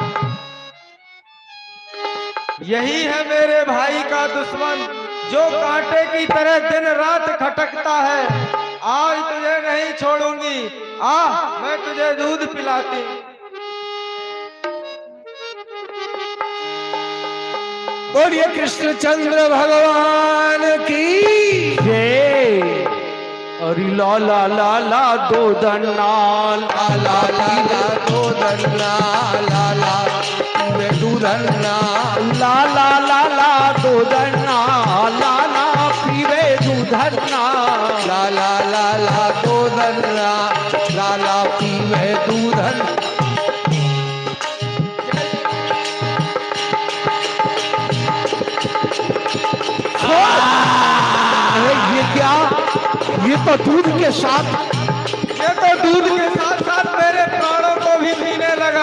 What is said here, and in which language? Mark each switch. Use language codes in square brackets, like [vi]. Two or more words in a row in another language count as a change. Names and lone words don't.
[hi] यही है मेरे भाई का दुश्मन, जो कांटे की तरह दिन रात खटकता है। आज तुझे नहीं छोड़ूंगी, आ मैं तुझे दूध पिलाती। बोलिए कृष्णचंद्र भगवान की जय। और ला ला ला ला दो दन्ना, ला ला ला ला दो दन्ना, ला ला पीवे दूधन्ना, ला ला ला ला दो दन्ना, ला ला पीवे दूधन्ना, ला ला ला ला दो दन्ना, ला ला पीवे दूधन्ना। ये क्या, ये तो दूध के साथ, ये तो दूध के साथ साथ मेरे प्राणों को भी पीने लगा।